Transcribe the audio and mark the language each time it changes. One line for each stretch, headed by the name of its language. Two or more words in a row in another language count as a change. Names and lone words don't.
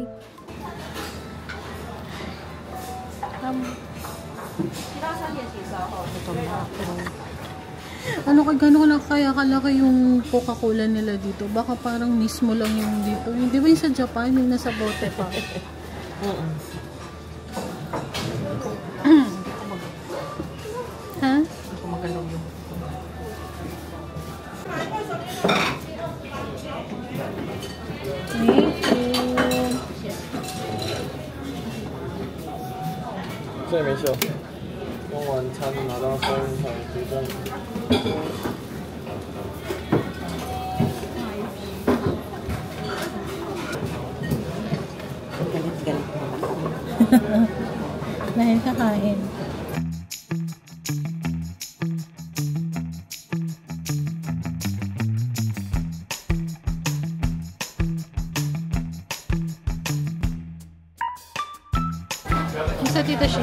Filipino: Ano gano'n kaya kalaki yung Coca-Cola nila dito? Baka parang mismo lang yung dito. Hindi ba yung sa Japan yung nasa bote pa? Oo. Ha? Hindi ko magalaw yun.
English: Thank you.
Chinese: 这也没事，用完餐拿到收银台结账。
Filipino: Galit-galit mo na. Dahil kakain. Isa Tita Shi.